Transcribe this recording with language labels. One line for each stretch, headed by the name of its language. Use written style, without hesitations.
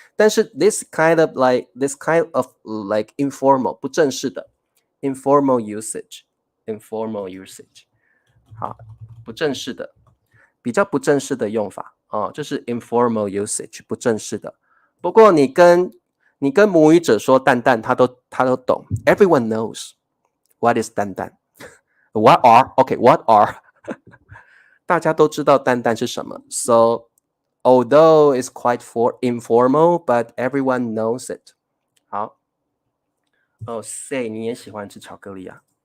Chinese: 但是
English: this kind of like informal
Chinese: 不正式的
English: informal usage，informal usage，
Chinese: 好，不正式的，比较不正式的用法哦，这是 informal usage 不正式的。不过你跟母语者说蛋蛋，他都懂。
English: Everyone knows what is 蛋蛋。 What are what are
Chinese: 大家都知道蛋蛋是什么。
English: So although it's quite informal, but everyone knows it.
Chinese: 好，哦，say 你也喜欢吃巧克力啊？